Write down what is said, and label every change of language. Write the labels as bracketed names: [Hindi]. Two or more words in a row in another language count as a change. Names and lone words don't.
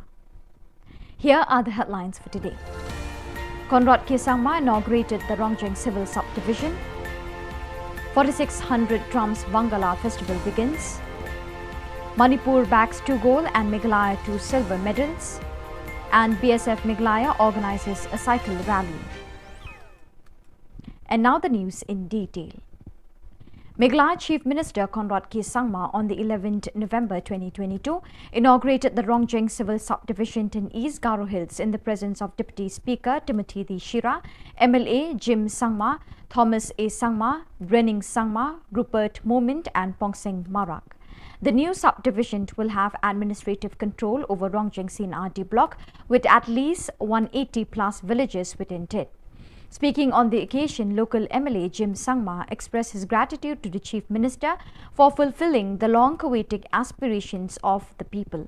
[English] Here are the headlines for today. Conrad K. Sangma inaugurated the Rongjeng Civil Subdivision. 4600 Drums Bangala Festival begins. Manipur bags 2 gold and Meghalaya 2 silver medals. And BSF Meghalaya organizes a cycle rally. And now the news in detail. Meghalaya Chief Minister Conrad K. Sangma on the 11th November 2022 inaugurated the Rongjeng Civil Subdivision in East Garo Hills in the presence of Deputy Speaker Timothy D. Shira, MLA Jim Sangma, Thomas A. Sangma, Brenning Sangma, Rupert Moment and Pongseng Marak. The new subdivision will have administrative control over Rongjeng CNRD block with at least 180 plus villages within it. Speaking on the occasion, local MLA Jim Sangma expressed his gratitude to the Chief Minister for fulfilling the long-awaited aspirations of the people.